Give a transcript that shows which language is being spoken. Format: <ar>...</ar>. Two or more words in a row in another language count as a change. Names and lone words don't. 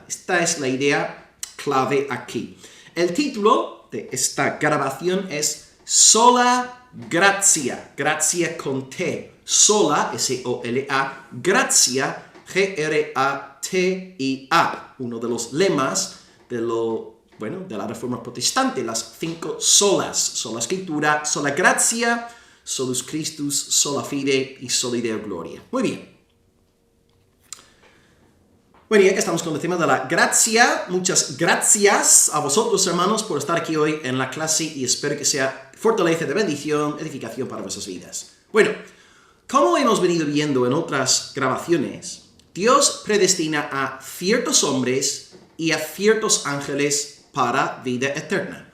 <es>Esta es la idea clave aquí. El título de esta grabación es Sola Gratia, gracia con T. Sola, S-O-L-A, gracia, G-R-A-T-I-A. Uno de los lemas de la Reforma Protestante, las 5 solas. Sola Escritura,</es> <la>sola gratia, solus Christus, sola fide y sola Deo gloria.</la> <es>Muy bien. Bueno, ya que estamos con el tema de la gracia, muchas gracias a vosotros, hermanos, por estar aquí hoy en la clase y espero que sea fortaleza de bendición, edificación para vuestras vidas. Bueno, como hemos venido viendo en otras grabaciones, Dios predestina a ciertos hombres y a ciertos ángeles para vida eterna.</es>